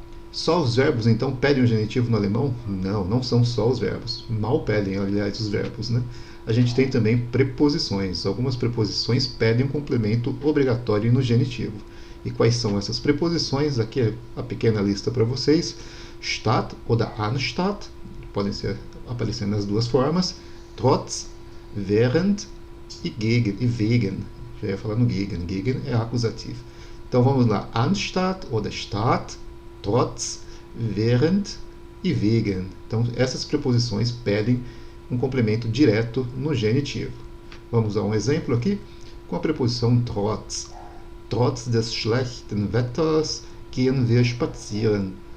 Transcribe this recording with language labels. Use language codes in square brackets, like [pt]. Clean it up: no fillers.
[pt] Só os verbos, então, pedem o genitivo no alemão? Não, não são só os verbos. Mal pedem, aliás, os verbos, né? A gente tem também preposições. Algumas preposições pedem um complemento obrigatório no genitivo. E quais são essas preposições? Aqui é a pequena lista para vocês. Statt oder anstatt, podem aparecer nas duas formas. Trotz, während e gegen, e wegen. Já ia falar no gegen. Gegen é acusativo. Então vamos lá. [de] Anstatt oder statt, [pt] trotz, während e wegen. Então essas preposições pedem um complemento direto no genitivo. Vamos a um exemplo aqui com a preposição trotz. [de] Trotz des schlechten Wetters gehen wir spazieren.